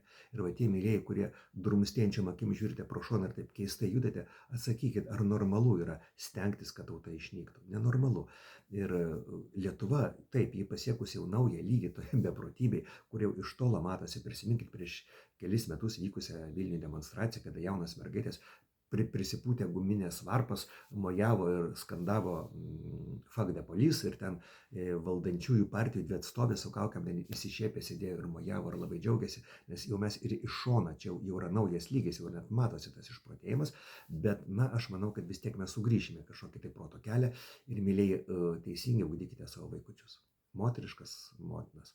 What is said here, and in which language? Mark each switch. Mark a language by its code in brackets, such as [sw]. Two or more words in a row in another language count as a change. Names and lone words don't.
[lt] Ir va tie mylėjai, kurie drumstėjančiam akim žiūrite pro šoną ir taip keistai judate, atsakykit, ar normalu yra stengtis, kad tauta išnyktų. Nenormalu. Ir Lietuva, taip, jį pasiekusi jau naują lygį toje beprotybėje, kur jau iš tolo matosi, prisiminkit prieš kelis metus vykusią Vilniuje demonstraciją, kada jaunas mergaitės prisipūtę guminės varpas mojavo ir skandavo [en] fuck the police [lt] ir ten valdančiųjų partijų 2 atstovės su kaukėm ten įsišiepę sėdėjo ir mojavo ir labai džiaugiasi, nes jau mes ir iš šona, čia jau yra naujas lygis, jau net matosi tas išprotėjimas, bet aš manau, kad vis tiek mes sugrįšime kažkokį tai proto kelią ir mylėjai teisingai ugdykite savo vaikučius, moteriškas motinas.